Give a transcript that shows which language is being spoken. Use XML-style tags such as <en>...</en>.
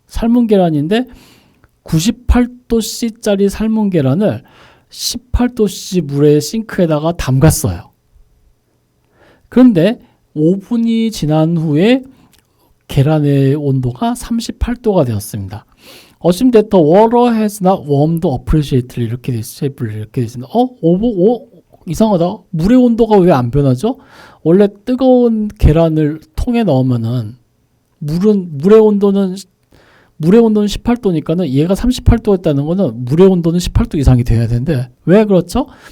<ko>삶은 계란인데 98도씨짜리 삶은 계란을 18도씨 물에 싱크에다가 담갔어요. 그런데 5분이 지난 후에 계란의 온도가 38도가 되었습니다.</ko> <en>Assume that the water has not warmed appreciably</en> <ko>이렇게 돼 있습니다. 이상하다. 물의 온도가 왜 안 변하죠? 원래 뜨거운 계란을 통에 넣으면은 물의 온도는 18도니까는 얘가 38도였다는 거는 물의 온도는 18도 이상이 돼야 되는데 왜 그렇죠?</ko>